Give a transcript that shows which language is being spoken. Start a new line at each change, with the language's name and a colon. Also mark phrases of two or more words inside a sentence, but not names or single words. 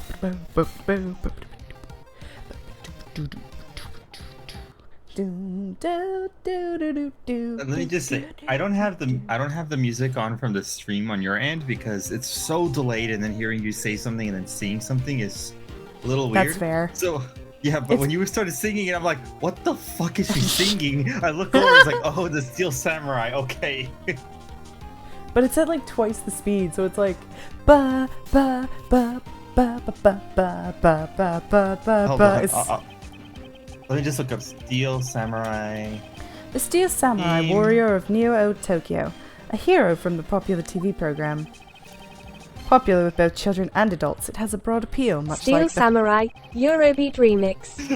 English: Let me just say, I don't have the music on from the stream on your end because it's so delayed, and then hearing you say something and then seeing something is a little weird. That's fair. So yeah, but when you started singing it, I'm like, what the fuck is she singing? I look over, it's like, oh, the Steel Samurai. Okay. But it's at like twice the speed, so it's like ba ba ba ba ba ba ba ba ba ba ba Hold ba. on, It's let me just look up Steel Samurai. the Steel Samurai Team. warrior of Neo Tokyo, a hero from the popular TV program. Popular with both children and adults, it has a broad appeal, much Steel like Samurai, Eurobeat Remix.